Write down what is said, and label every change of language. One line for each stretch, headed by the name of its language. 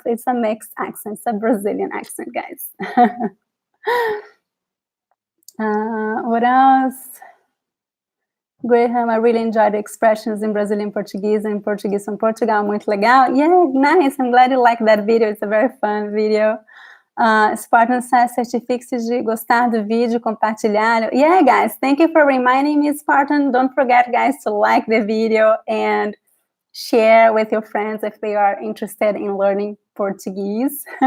English: It's a mixed accent, it's a Brazilian accent, guys. What else? Graham, I really enjoyed the expressions in Brazilian Portuguese and Portuguese from Portugal.
Portuguese: Muito legal.
English: Yeah, nice. I'm glad you liked that video. It's a very fun video. Spartan says,
Portuguese: certifique-se de gostar do vídeo, compartilhar.
English: Yeah, guys, thank you for reminding me, Spartan. Don't forget, guys, to like the video and share with your friends if they are interested in learning Portuguese.